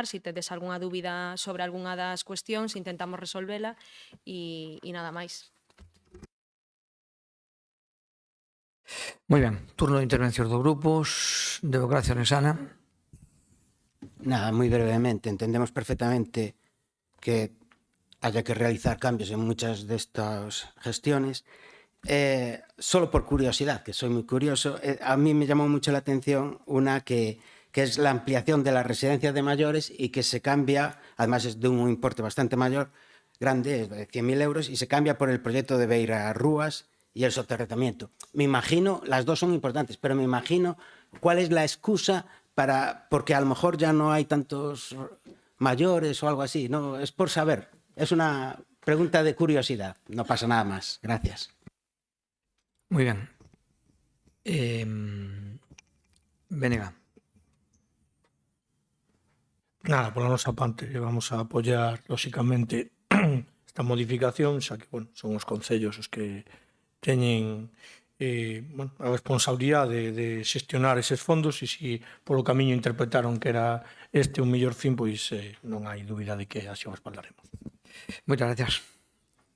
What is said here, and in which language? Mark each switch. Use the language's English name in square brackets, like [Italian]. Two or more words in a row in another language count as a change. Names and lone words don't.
[Galician] Se tedes algunha dúbida sobre algunha das cuestións, intentamos resolvela, e nada máis. Moi ben, turno de intervencións dos grupos. Democracia Ourensana. [Spanish] Nada, [Galician] moi brevemente. [Spanish] Entendemos perfectamente que haya que realizar cambios en muchas de estas gestiones. Solo por curiosidad, que soy muy curioso, a mí me llamó mucho la atención una que es la ampliación de las residencias de mayores y que se cambia, además es de un importe bastante mayor, grande, es de 100.000 euros, y se cambia por el proyecto de Beira Rúas y el soterratamiento. Me imagino, las dos son importantes, pero me imagino cuál es la excusa porque a lo mejor ya no hay tantos mayores o algo así, no, es por saber, es una pregunta de curiosidad, no pasa nada más. Gracias. Muy bien. Venega. [Galician] Nada, pola nosa parte vamos a apoiar, lóxicamente, esta modificación, xa que, son os concellos os que teñen a responsabilidade de xestionar eses fondos, e se polo camiño interpretaron que era este un mellor fin, pois non hai dúbida de que así o respaldaremos.